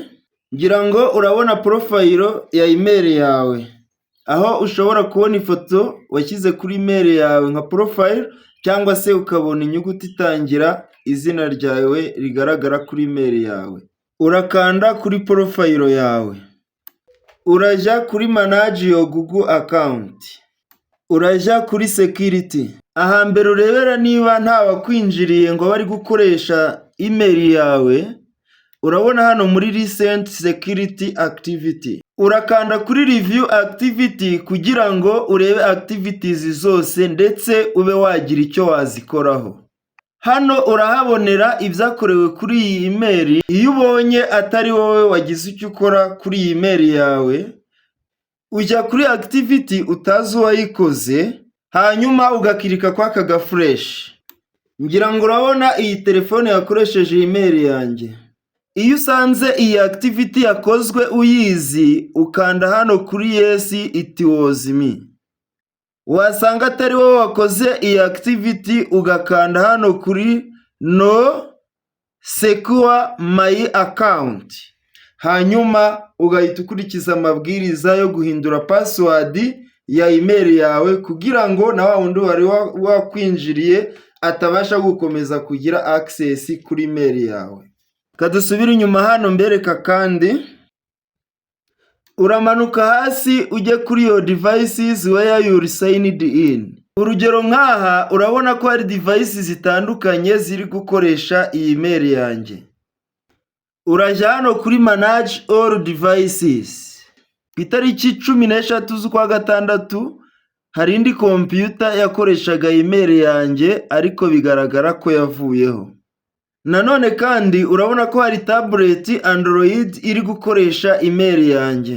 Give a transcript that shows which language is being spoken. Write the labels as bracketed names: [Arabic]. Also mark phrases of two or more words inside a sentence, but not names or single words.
[Kinyarwanda] Ngira ngo urabona profile ya email yawe, aho ushobora kubona ifoto washyize kuri email yawe nka profile, cyangwa se ukabona inyuguti itangira izina ryawe rigaragara kuri email yawe. Urakanda kuri profile yawe, urajya kuri [English] manage your Google account, [Kinyarwanda] urajya kuri security. Ahambere urebera niba nta wakwinjiriye ngo bari gukoresha email yawe, urabona hano muri [English] recent security activity. [Kinyarwanda] Urakanda kuri [English] review activity [Kinyarwanda] kugira ngo urebe activities zose ndetse ube wagira icyo wazikoraho. Hano urahabonera ibyakorewe kuri iyi email. Iyo ubonye atari wowe wagize icyo ukora kuri iyi email yawe, ujya kuri activity utazi uwayikoze, hanyuma ugakirika kwa kaga fresh. Ngira ngo urabona iyi telefone yakoresheje email yanjye. Iyo usanze iyi activity yakozwe uyizi, ukanda hano kuri [English] yes it was me. [Kinyarwanda] Wasanga atari wowe wakoze iyi activity, ugakanda hano kuri [English] no secure my account. [Kinyarwanda] Hanyuma ugahita ukurikiza amabwiriza yo guhindura password ya email yawe kugira ngo na wa wundi wari wakwinjiriye atabasha gukomeza kugira access kuri email yawe. Kadusubira inyuma hano mbereka kandi. Uramanuka hasi ujye kuri [English] your devices where you signed in. [Kinyarwanda] Urugero nkaha urabona ko hari devices zitandukanye ziri gukoresha iyi email yanjye. Urajya hano kuri [English] manage all devices. [Kinyarwanda] Ku itariki 13 z'ukwa gatandatu hari indi computer yakoreshaga email yanjye ariko bigaragara ko yavuyeho. Nanone kandi urabona ko hari tablet Android iri gukoresha email yanjye.